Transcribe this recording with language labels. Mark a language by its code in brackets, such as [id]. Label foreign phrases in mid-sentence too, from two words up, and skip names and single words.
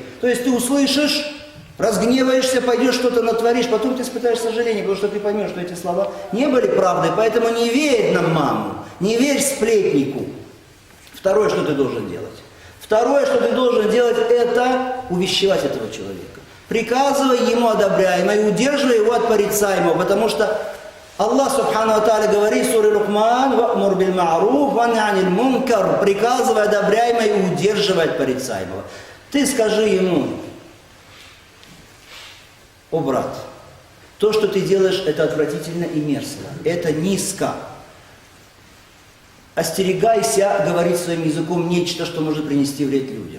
[ru] То есть ты услышишь, разгневаешься, пойдешь что-то натворишь, потом ты испытаешь сожаление, потому что ты поймешь, что эти слова не были правдой, поэтому не верь нам маму, не верь сплетнику. Второе, что ты должен делать. Второе, что ты должен делать, это увещевать этого человека. Приказывай ему одобряемое и удерживай его от порицаемого, потому что Аллах [ar] سبحانه وتعالى [ru] говорит в суре Лукман: [ar] «وأمر بالمعروف وانه عن المنكر», [ru] приказывай одобряемое и удерживай от порицаемого. Ты скажи ему: «О брат, то, что ты делаешь, это отвратительно и мерзко, это низко. Остерегайся говорить своим языком нечто, что может принести вред людям.